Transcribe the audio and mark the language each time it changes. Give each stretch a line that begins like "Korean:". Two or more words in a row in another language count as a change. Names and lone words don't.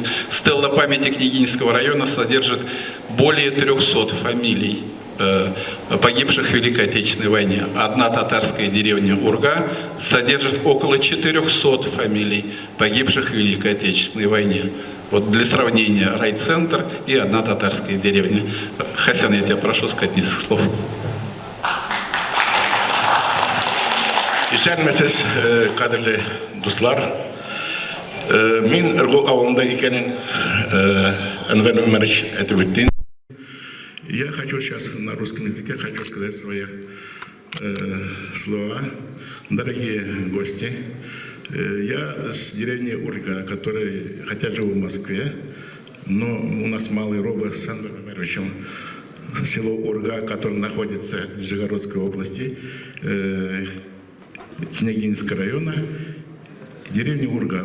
Russian: Стела памяти Княгининского района содержит более 300 фамилий погибших в Великой Отечественной войне. Одна татарская деревня Урга содержит около 400 фамилий погибших в Великой Отечественной войне. Вот для сравнения райцентр и одна татарская деревня. Хасан, я тебя прошу сказать несколько слов.
Tatar: Исәнмәсез, кадерле дуслар, мин Ыргол авылында икәнен Анвар Умарович әйтеп үтте.
Russian: Я хочу сейчас на русском языке сказать свои слова. Дорогие гости, я с деревни Урга, который, хотя живу в Москве, но у нас малый робот с Анваром Умаровичем, село Урга, которое находится в Нижегородской области, Княгининского района, деревня Урга.